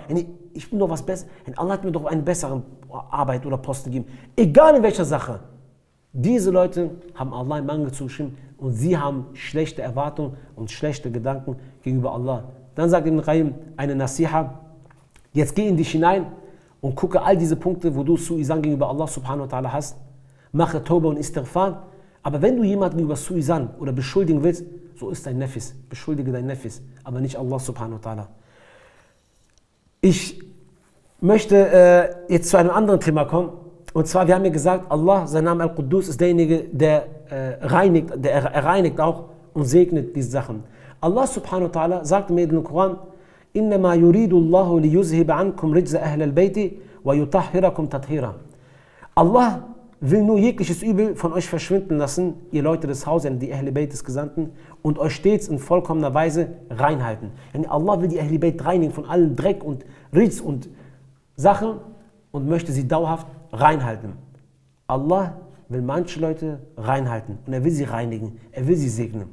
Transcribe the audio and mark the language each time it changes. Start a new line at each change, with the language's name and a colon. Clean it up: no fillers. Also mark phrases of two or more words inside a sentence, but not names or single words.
German: Ich bin doch was Besseres. Allah hat mir doch eine bessere Arbeit oder Posten gegeben. Egal in welcher Sache. Diese Leute haben Allah einen Mangel zugeschrieben und sie haben schlechte Erwartungen und schlechte Gedanken gegenüber Allah. Dann sagt Ibn Qayyim eine Nasiha, jetzt geh in dich hinein und gucke all diese Punkte, wo du Suizan gegenüber Allah
Arabic: سبحانه وتعالى
German: hast. Mache Tauba und Istighfar. Aber wenn du jemanden über Suizan oder beschuldigen willst, so ist dein Nefis. Beschuldige dein Nefis, aber nicht Allah
Arabic: سبحانه وتعالى.
German: Ich möchte jetzt zu einem anderen Thema kommen. Und zwar, wir haben ja gesagt, Allah, sein Name Al-Quddus, ist derjenige, der reinigt auch und segnet diese Sachen. Allah
Arabic: سبحانه وتعالى
German: sagt mir in dem Koran,
Arabic: إِنَّمَا يُرِيدُ اللَّهُ لِيُذْهِبَ عَنْكُمْ رِجْزَ أَهْلَ الْبَيْتِ وَيُطَهِّرَكُمْ تَطْهِيرًا.
German: Allah will nur jegliches Übel von euch verschwinden lassen, ihr Leute des Hauses, die
Arabic: أهل بيت
German: des Gesandten, und euch stets in vollkommener Weise reinhalten. Allah will die
Arabic: أهل بيت
German: reinigen von allem Dreck und Rijz und Sachen und möchte sie dauerhaft reinhalten. Allah will manche Leute reinhalten und er will sie reinigen, er will sie segnen.